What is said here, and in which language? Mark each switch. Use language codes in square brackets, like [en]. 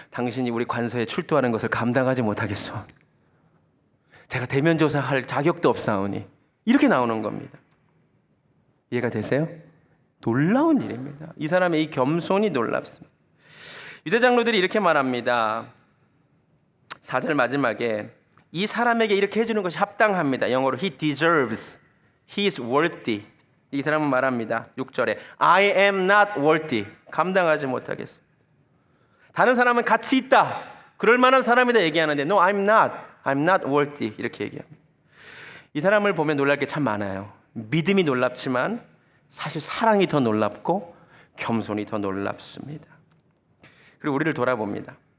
[ko] 당신이 우리 관서에 출두하는 것을 감당하지 못하겠소. 제가 대면 조사할 자격도 없사오니. 이렇게 나오는 겁니다. 이해가 되세요? 놀라운 일입니다. 이 사람의 이 겸손이 놀랍습니다. 유대 장로들이 이렇게 말합니다. 4절 마지막에 이 사람에게 이렇게 해주는 것이 합당합니다. 영어로 [en] he deserves, he is worthy. [ko] 이 사람은 말합니다. 6절에 [en] I am not worthy. [ko] 감당하지 못하겠습니다. 다른 사람은 가치 있다. 그럴 만한 사람이다 얘기하는데 [en] No, I'm not worthy. [ko] 이렇게 얘기합니다. 이 사람을 보면 놀랄 게 참 많아요. 믿음이 놀랍지만 사실 사랑이 더 놀랍고 겸손이 더 놀랍습니다. 그리고 우리를 돌아봅니다.